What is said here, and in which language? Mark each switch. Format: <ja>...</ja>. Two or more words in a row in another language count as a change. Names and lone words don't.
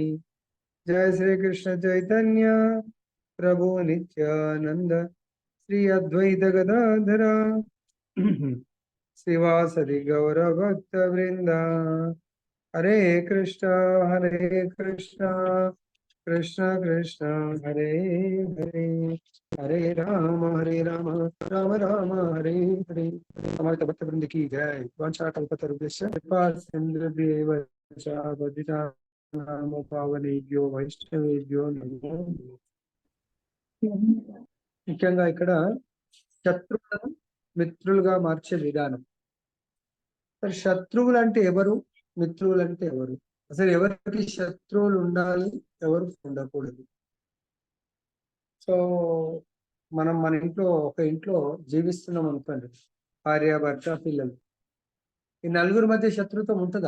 <sa>జయ శ్రీకృష్ణ చైతన్య ప్రభు నిత్యానంద శ్రీ అద్వైత గదాధర శ్రీవాసరి గౌరభక్త వృంద. హరే కృష్ణ కృష్ణ కృష్ణ హరే హరే, హరే రామ రామ రామ హరే హరే. సమర్థ భక్త వృంద</sa> <hi>की जय.</hi> <sa>वाञ्छाकल्पतरुभ्यश्च कृपासिन्धुभ्येव च पतितानां पावनेभ्यो వైష్ణవేభ్యో నమో నమః.</sa> <te>ముఖ్యంగా ఇక్కడ శత్రువులను మిత్రులుగా మార్చే విధానం. శత్రువులు అంటే ఎవరు, మిత్రువులు అంటే ఎవరు, అసలు ఎవరికి శత్రువులు ఉండాలి, ఎవరు ఉండకూడదు? సో మనం మన ఇంట్లో జీవిస్తున్నాం అనుకోండి, భార్య భర్త పిల్లలు, ఈ నలుగురి మధ్య శత్రుత్వం ఉంటుందా?</te>